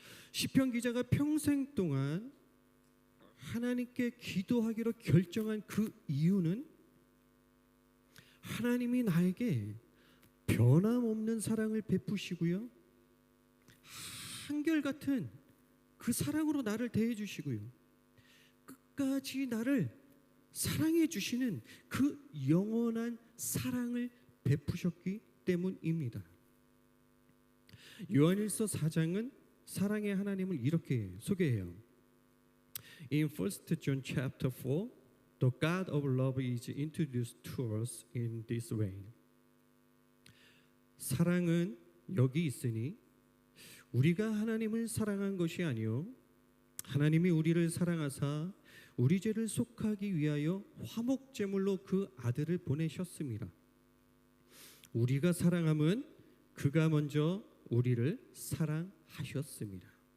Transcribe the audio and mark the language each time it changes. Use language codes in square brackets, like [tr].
[ko] 시편 기자가 평생 동안 하나님께 기도하기로 결정한 그 이유는 하나님이 나에게 변함없는 사랑을 베푸시고요, 한결같은 그 사랑으로 나를 대해 주시고요, 끝까지 나를 사랑해 주시는 그 영원한 사랑을 베푸셨기 때문입니다. 요한일서 4장은 사랑의 하나님을 이렇게 소개해요. [en] In 1 John chapter 4, the God of love is introduced to us in this way. [ko] 사랑은 여기 있으니 우리가 하나님을 사랑한 것이 아니요 하나님이 우리를 사랑하사 우리 죄를 속하기 위하여 화목제물로 그 아들을 보내셨습니다. 우리가 사랑함은 그가 먼저 우리를 사랑하셨습니다.